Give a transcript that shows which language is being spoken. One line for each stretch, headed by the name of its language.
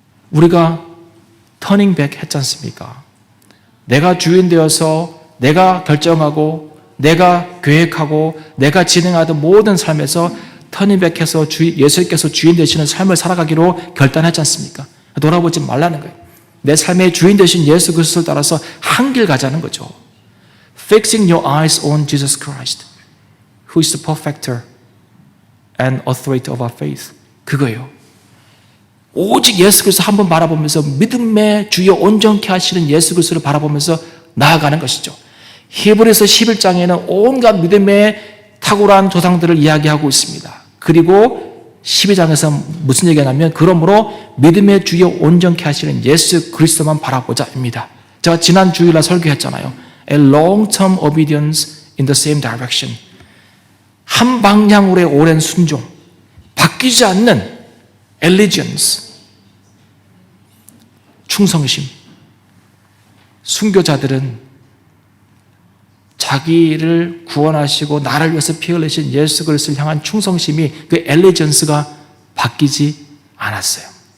Korean: 우리가 터닝백 했지 않습니까? 내가 주인 되어서 내가 결정하고 내가 계획하고 내가 진행하던 모든 삶에서 터닝백해서 예수께서 주인 되시는 삶을 살아가기로 결단했지 않습니까? 돌아보지 말라는 거예요. 내 삶의 주인 되신 예수 그리스도를 따라서 한 길 가자는 거죠.
English: Fixing your eyes on Jesus Christ, who is the perfecter and authority of our faith.
Korean: 그거예요. 오직 예수 그리스도 한 번 바라보면서 믿음의 주여 온전케 하시는 예수 그리스도를 바라보면서 나아가는 것이죠. 히브리서 11장에는 온갖 믿음의 탁월한 조상들을 이야기하고 있습니다. 그리고 12장에서 무슨 얘기하냐면 그러므로 믿음의 주여 온전케 하시는 예수 그리스도만 바라보자입니다. 제가 지난 주일날 설교했잖아요.
English: A long-term obedience in the same direction.
Korean: 한 방향으로의 오랜 순종, 바뀌지 않는 allegiance, 충성심. 순교자들은 자기를 구원하시고 나를 위해서 피 흘리신 예수 그리스도를 향한 충성심이 그 allegiance가 바뀌지 않았어요.